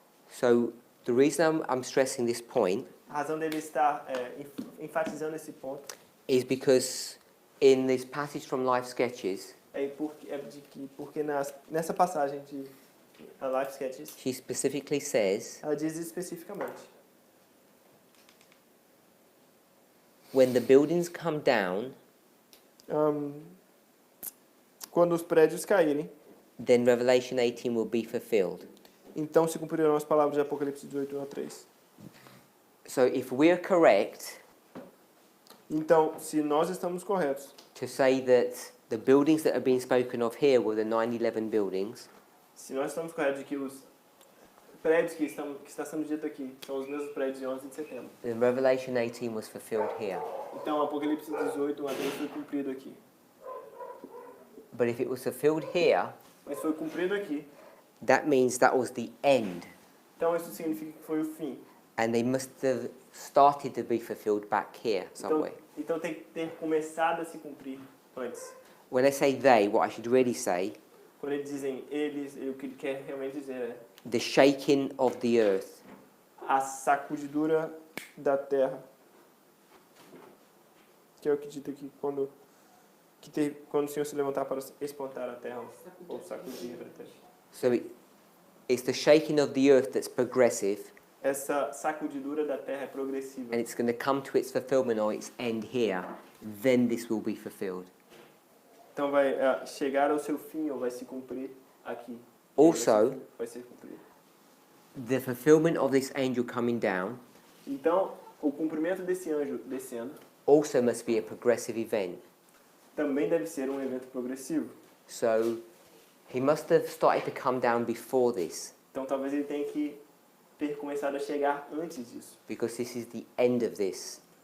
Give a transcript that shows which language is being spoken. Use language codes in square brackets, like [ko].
[en] So the reason I'm stressing this point [pt] A razão dele estar enfatizando esse ponto [en] is because in this passage from Life Sketches, [pt] porque nessa passagem de Life Sketches, [en] she specifically says, [pt] ela diz especificamente: [en] when the buildings come down, [pt] quando os prédios caírem, [en] then Revelation 18 will be fulfilled. [pt] então se cumprirão as palavras de Apocalipse 18, 1 a 3. [en] So if we're correct [pt] Então, se nós estamos corretos [en] to say that the buildings that are being spoken of here were the 9/11 buildings, [pt] se nós estamos corretos de que os prédios que está sendo dito aqui são os mesmos prédios de 11 de setembro, [en] then Revelation 18 was fulfilled here. [pt] então Apocalipse 18, 1 a 3 foi cumprido aqui. [en] But if it was fulfilled here, [pt] Mas foi cumprido aqui, [en] that means that was the end. [pt] então isso significa que foi o fim. [en] And they must have started to be fulfilled back here somewhere. [pt] Então tem que ter começado a se cumprir antes. [en] When I say they, what I should really say, [pt] Quando eles dizem eles, o que ele quer realmente dizer é [en] the shaking of the earth. [pt] a sacudidura da terra. Que é o que dito aqui, quando o Senhor se levantar para espantar a terra, ou sacudir a terra. [en] So it's the shaking of the earth that's progressive, [pt] Essa sacudidura da terra é progressiva. [en] and it's going to come to its fulfillment or its end here. Then this will be fulfilled. [pt] Então vai chegar ao seu fim ou vai se cumprir aqui. [en] Also, [pt] Vai ser cumprido. [en] the fulfillment of this angel coming down [pt] Então, o cumprimento desse anjo descendo [en] also must be a progressive event. [pt] também deve ser um evento progressivo. [en] So he must have started to come down before this, [pt] Então, talvez ele tenha que ter começado a chegar antes disso, [en] because this is the end of this.